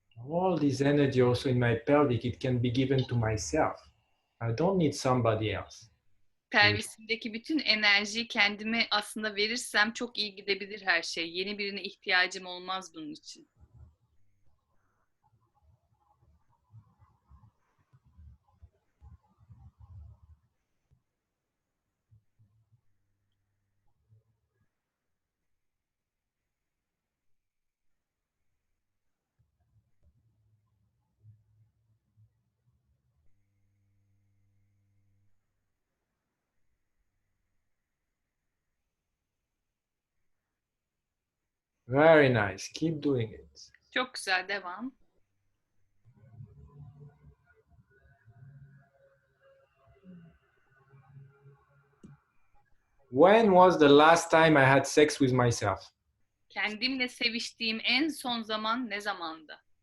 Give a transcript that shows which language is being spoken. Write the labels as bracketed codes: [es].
[en] All this energy also in my pelvic, it can be given to myself. I don't need somebody else. [tr] Pelvisimdeki bütün enerjiyi kendime aslında verirsem çok iyi gidebilir her şey. Yeni birine ihtiyacım olmaz bunun için. [en] Very nice. Keep doing it. [tr] Çok güzel, devam. [en] When was the last time I had sex with myself? [tr] Kendimle seviştiğim en son zaman ne zamandı?